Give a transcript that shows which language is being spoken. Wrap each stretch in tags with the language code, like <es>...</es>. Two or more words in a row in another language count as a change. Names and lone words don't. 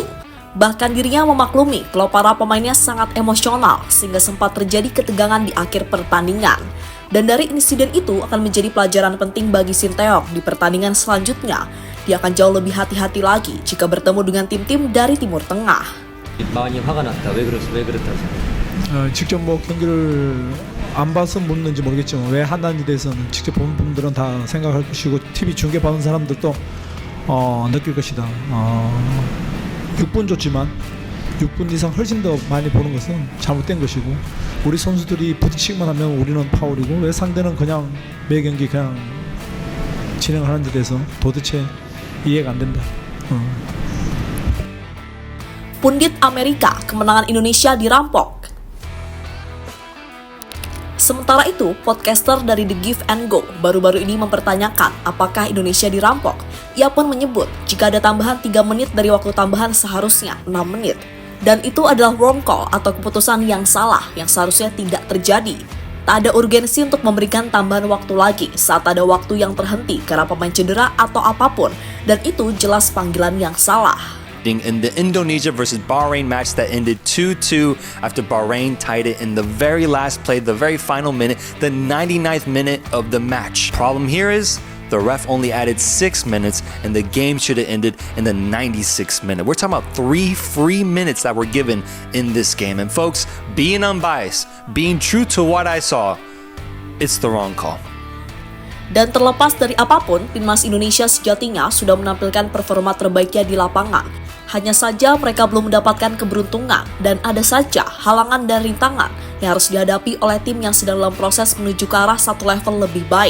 <id>Bahkan dirinya memaklumi kalau para pemainnya sangat emosional sehingga sempat terjadi ketegangan di akhir pertandingan. Dan dari insiden itu akan menjadi pelajaran penting bagi Sinteyong di pertandingan selanjutnya. Dia akan jauh lebih hati-hati lagi jika bertemu dengan tim-tim dari Timur Tengah.</id> <ko>많이 화가 났다. 왜 그랬다고 생각해요? 직접 경기를 안 봐서 묻는지 모르겠지만 왜 하는지 대해서는 직접 본 분들은 다 생각할 것이고 TV 중계 보는 사람들도 느낄 것이다. 6분 줬지만 6분 이상 훨씬 더 많이 보는 것은 잘못된 것이고 우리 선수들이 부딪히기만 하면 우리는 파울이고 왜 상대는 그냥 매 경기 그냥 진행하는 데 대해서 도대체 이해가 안 된다.</ko> <id>Pundit Amerika, kemenangan Indonesia dirampok. Sementara itu, podcaster dari The Give and Go baru-baru ini mempertanyakan apakah Indonesia dirampok. Ia pun menyebut jika ada tambahan 3 menit dari waktu tambahan seharusnya 6 menit. Dan itu adalah</id> <en>wrong call</en> <id>atau keputusan yang salah yang seharusnya tidak terjadi. Tak ada urgensi untuk memberikan tambahan waktu lagi saat ada waktu yang terhenti karena pemain cedera atau apapun. Dan itu jelas panggilan yang salah.</id> <en>In the Indonesia versus Bahrain match that ended 2-2 after Bahrain tied it in the very last play, the very final minute, the 99th minute of the match. Problem here is the ref only added 6 minutes and the game should have ended in the 96th minute. We're talking about 3 free minutes that were given in this game. And folks, being unbiased, being true to what I saw, it's the wrong call.</en> <id>Dan terlepas dari apapun, timnas Indonesia sejatinya sudah menampilkan performa terbaiknya di lapangan. Hanya saja mereka belum mendapatkan keberuntungan dan ada saja halangan dan rintangan yang harus dihadapi oleh tim yang sedang dalam proses menuju ke arah satu level lebih baik.</id>